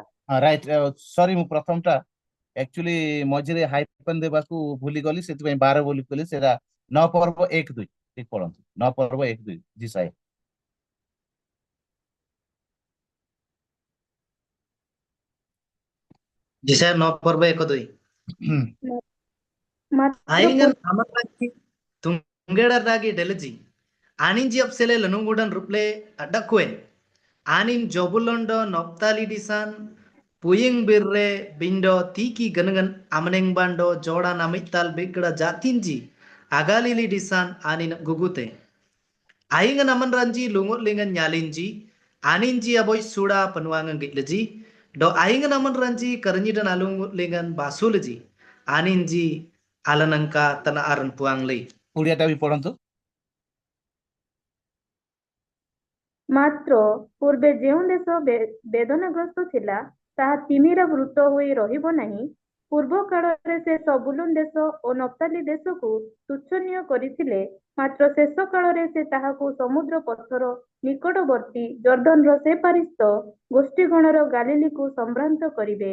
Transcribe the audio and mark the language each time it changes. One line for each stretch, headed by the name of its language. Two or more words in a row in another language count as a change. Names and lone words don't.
Odia: ହଁ
English: right sorry
Odia: ମୁଁ ପ୍ରଥମଟା ଆକ୍ଚୁଆଲି ମଝିରେ ହାଇପେନ ଦେବାକୁ ଭୁଲିଗଲି ସେଥିପାଇଁ 12 ବୋଲି କହିଲି ସେଟା 9:1-2 ଠିକ ପଢନ୍ତୁ 9:1-2 ଜିସାୟ Jisa 9:1-2 ମାତ୍ର
Sora: Aingan amaraki tungeda dagi deleji anin jiap sele lanungudan ruple adakuen anin jobulondo noptali disan puying birre bindo tiki ganangan amaneng bando joda namital bigda jatinji agalili disan anin gugute aingan aman ranji lungut lingan nyalinji aninji aboy suda panuangan gitleji do aingan aman ranji karanjidan alungut lingan basulji aninji alanangka tana aran puanglei
Odia: ଓଡ଼ିଆଟା ବି ପଢନ୍ତୁ ମାତ୍ର ପୂର୍ବେ ଯେଉଁ ଦେଶ ବେଦନାଗ୍ରସ୍ତ ଥିଲା ତାହା ତିମିର ବୃତ ହୋଇ ରହିବ ନାହିଁ। ପୂର୍ବ କାଳରେ ସେ ସବୁଲୁନ ଦେଶ ଓ ନପ୍ତାଲି ଦେଶକୁ ତୁଚ୍ଛନୀୟ କରିଥିଲେ, ମାତ୍ର ଶେଷ କାଳରେ ସେ ତାହାକୁ ସମୁଦ୍ର ପଥର ନିକଟବର୍ତ୍ତୀ ଜର୍ଦ୍ଦନର ସେପାରିସ୍ତ ଗୋଷ୍ଠୀଗଣର ଗାଲିଲିକୁ ସମ୍ଭ୍ରାନ୍ତ କରିବେ।